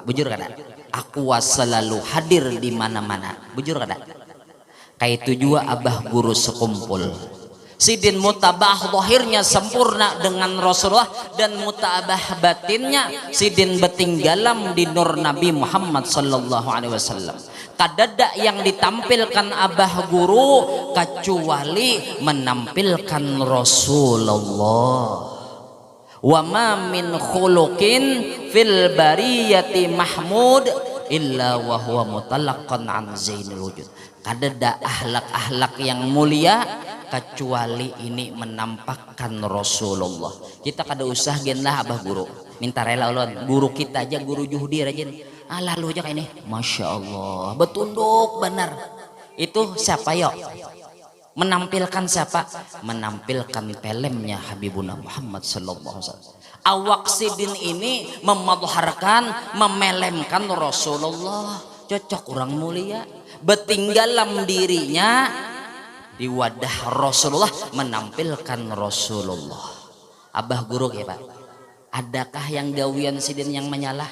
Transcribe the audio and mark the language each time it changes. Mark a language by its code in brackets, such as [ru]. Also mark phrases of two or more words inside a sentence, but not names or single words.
[bjn] Bujur kada? Aqua selalu hadir di mana-mana. Bujur kada? Kayak itu juga abah guru sekumpul. Sidin mutabah zahirnya sempurna dengan Rasulullah, dan mutabah batinnya sidin betinggalam di nur Nabi Muhammad [ar] صلى الله عليه وسلم. [bjn] kadada yang ditampilkan abah guru kecuali menampilkan Rasulullah. [ar] وما من خلق في البرية محمود إلا وهو متلقى عن زين الوجود. [bjn] Kadada ahlak-ahlak yang mulia kecuali ini menampakkan Rasulullah. Kita kada usah genlah abah guru, minta rela ulun guru kita aja, guru juhdi rajin lalu aja kayak ini, [ar] ما شاء الله [bjn] betunduk benar. Itu siapa yuk? Menampilkan siapa? Menampilkan pelemnya Habibuna Muhammad [ar] صلى الله عليه وسلم. [bjn] Awak sidin ini memadharkan, memelemkan Rasulullah. Cocok orang mulia, betinggalam dirinya di wadah Rasulullah, menampilkan Rasulullah. Abah guru ya Pak, adakah yang gawian sidin yang menyalah?